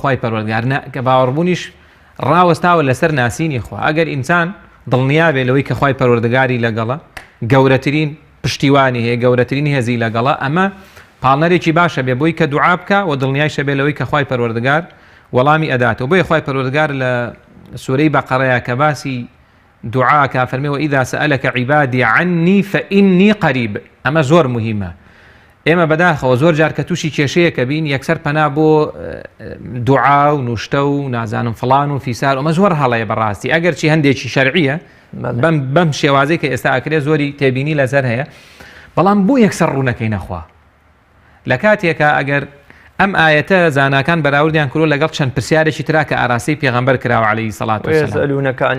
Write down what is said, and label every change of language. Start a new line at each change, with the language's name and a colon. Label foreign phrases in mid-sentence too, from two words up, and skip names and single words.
Central Kurdish: خوای پەروەردگار کە باوەڕبوونیش ڕاوەستاوە لەسەر ناسینی خوا ئەگەر ئینسان دڵنیا بێ لەوەی کە خوای پەروەردگاری لەگەڵە گەورەترین پشتیوانی هەیە گەورەترین هێزی لەگەڵە ئەمە پاڵنەرێکی باشە بێ بۆی کە دوعا بکە و دڵنیای شەبێ لەوەی کە خوای پەروەردگار وەڵامی ئەداتەوە بۆیە خوای پەروەردگار لە سورەی بەقەرەیە کە باسی دوعاکە فەرمێ
Arabic: وإذا سألك عبادي عني فإني قريب
Central Kurdish: ئەمە زۆر مهمە ئێمە بەداخەوە زۆر جار کە تووشی کێشەیەکە بین یەکسەر پەنا بۆ دوعا و نوشتە و نازانم فڵان و فیسار ئەمە زۆر هەڵەیە بەڕاستی ئەگەر چی هەندێکی شەرعیە بەم شێوازەی کە ئێستا ئەکرێ زۆری تێبینی لەسەر هەیە بەڵام بۆ یەکسەر ڕوونەکەی نەخوا لە کاتێکە ئەگەر ئەم ئاەتە زاناکان بەراوردیان کردو لەگەڵ چەند پرسیارێکی ترا کە ئاراسی پێغەمبەر کراوە
Arabic: عەلەیهی سەڵات وسەلام